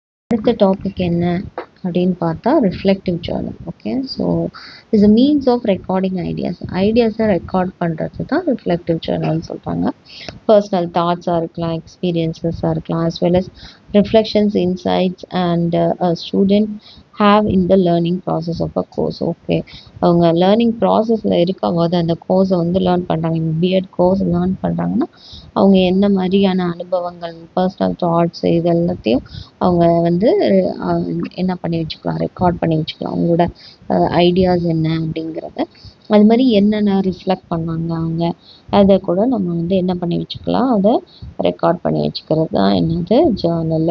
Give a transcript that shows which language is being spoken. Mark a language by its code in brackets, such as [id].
[ta] அடுத்த டாபிக் என்ன அப்படின்னு பார்த்தா reflective Journal. Okay, so [en] is a means of recording [ta] ஐடியாஸை record பண்ணுறது தான் ரிஃப்ளெக்டிவ் ஜேர்னல்னு சொல்கிறாங்க. பர்சனல் தாட்ஸாக இருக்கலாம், எக்ஸ்பீரியன்ஸஸாக இருக்கலாம், [en] as well as reflections, insights and a student have in the learning process of a course. [ta] Okay, அவங்க லேர்னிங் ப்ராசஸில் இருக்கும்போது அந்த கோர்ஸை வந்து லேர்ன் பண்ணுறாங்க, பிஎட் கோர்ஸ் லேர்ன் பண்ணுறாங்கன்னா அவங்க என்ன மாதிரியான அனுபவங்கள், பர்சனல் தாட்ஸ் இது எல்லாத்தையும் அவங்க வந்து என்ன பண்ணி வச்சுக்கலாம், ரெக்கார்ட் பண்ணி வச்சுக்கலாம். அவங்களோட ஐடியாஸ் என்ன அப்படிங்கிறத, அது மாதிரி என்னென்ன ரிஃப்ளெக்ட் பண்ணாங்க அவங்க, அதை கூட நம்ம வந்து என்ன பண்ணி வச்சுக்கலாம், அதை ரெக்கார்ட் பண்ணி வச்சுக்கிறது தான் என்னது ஜேர்னல்.